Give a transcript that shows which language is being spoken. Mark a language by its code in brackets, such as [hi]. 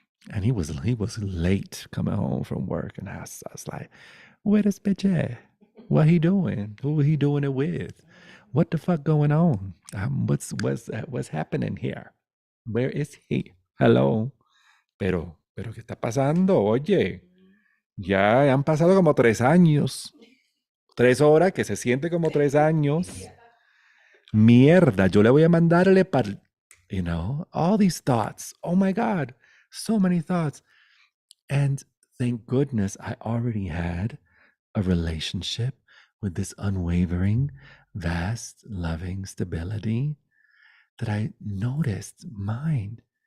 [en] And he was late coming home from work. And I was like, where this bitch at? What he doing? Who he doing it with? What the fuck going on? What's happening here? Where is he? Hello. [es] Pero ¿pero qué está pasando? Oye, ya han pasado como 3 años. 3 horas que se siente como 3 años. Mierda, yo le voy a mandarle para, [en] all these thoughts. Oh my God, so many thoughts. And thank goodness I already had a relationship with this unwavering, vast, loving stability that I noticed mind.